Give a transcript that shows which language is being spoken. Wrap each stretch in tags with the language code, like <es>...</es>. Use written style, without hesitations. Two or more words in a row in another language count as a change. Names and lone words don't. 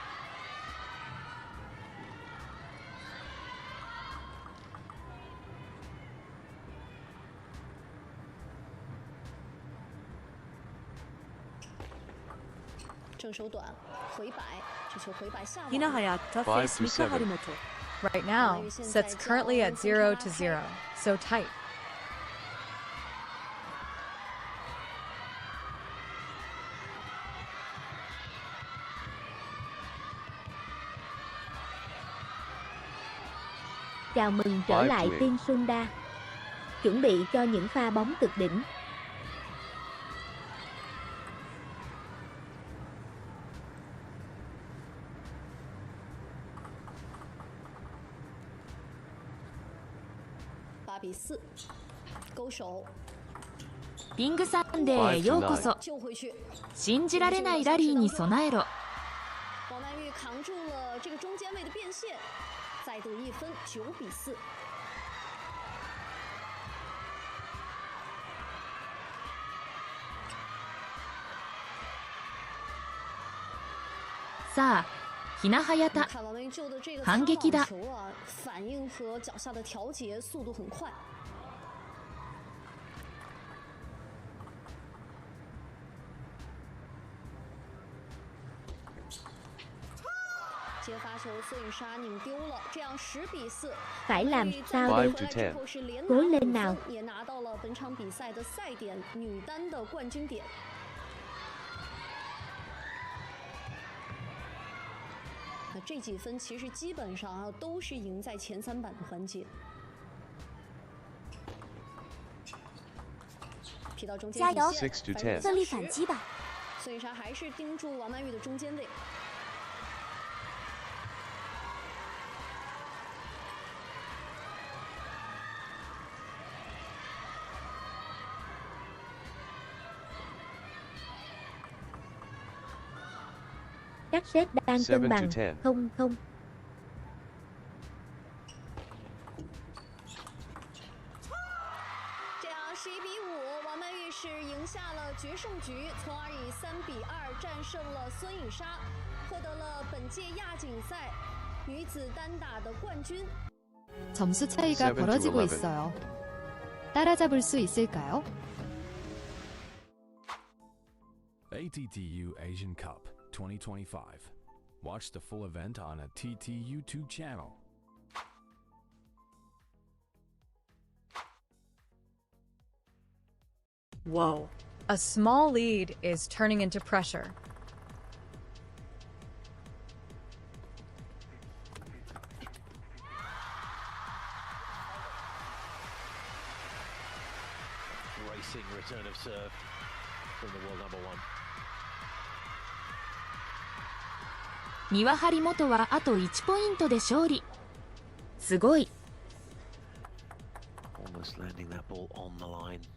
<zh>正手短回摆，这球回摆下网。</zh> <en>Hina Hayata face Mika Harimoto. Right now, sets currently at 0-0, so tight.</en> <vi>，Chào mừng trở lại team Sunda. Chuẩn bị cho những pha bóng cực đỉnh.</vi> <zh>8 比4，勾手。</zh> <ja>リングサンデーへようこそ。信じられないラリーに備えろ。</ja> <zh>王曼玉扛住了这个中间位的变线，再得1分，9比4。</zh> <ja>さあ、ひなはやた、反撃だ。</ja> <zh>反应和脚下的调节速度很快。接发球，孙颖莎拧丢了，这样10比4。</zh> <vi>Phải làm sao đây? Cố lên nào.</vi> <zh>也拿到了本场比赛的赛点女单的冠军点。那这几分其实基本上都是赢在前3板的环节。踢到中间，加油， 6-10，奋力反击吧。孙颖莎还是盯住王曼玉的中间位。</zh> <vi>Các set đang cân bằng, 0-0。</vi> <zh>这样11比5，王曼玉是赢下了决胜局，从而以3比2战胜了孙颖莎，获得了本届亚锦赛女子单打的冠军。</zh> <ko>점수 차이가 벌어지고 있어요. 따라잡을 수 있을까요?</ko> <en>ATTU Asian Cup 2025. Watch the full event on a TT YouTube channel. Whoa. A small lead is turning into pressure. Racing return of serve from the world number 1.</en> <ja>三輪張本はあと1ポイントで勝利。すごい。</ja> <en>Almost landing that ball on the line.</en>